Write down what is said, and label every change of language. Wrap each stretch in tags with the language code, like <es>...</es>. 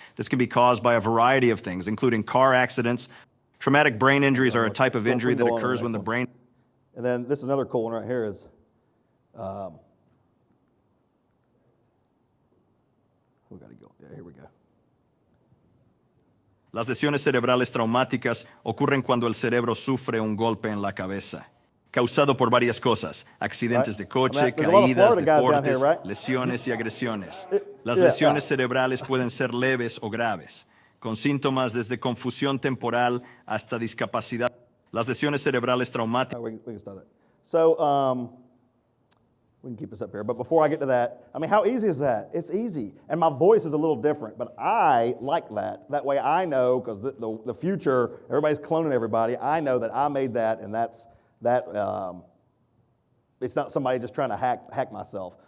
<en>This can be caused by a variety of things, including car accidents. Traumatic brain injuries are a type of injury that occurs when the brain... And then this is another cool one right here is, we gotta go, yeah, here we go.</en> <es>Las lesiones cerebrales traumáticas ocurren cuando el cerebro sufre un golpe en la cabeza, causado por varias cosas, accidentes de coche, caídas, deportes, lesiones y agresiones. Las lesiones cerebrales pueden ser leves o graves, con síntomas desde confusión temporal hasta discapacidad. Las lesiones cerebrales traumáticas...</es> <en>We can start that. So, we can keep this up here, but before I get to that, I mean, how easy is that? It's easy, and my voice is a little different, but I like that. That way I know, because the future, everybody's cloning everybody, I know that I made that, and it's not somebody just trying to hack myself.</en>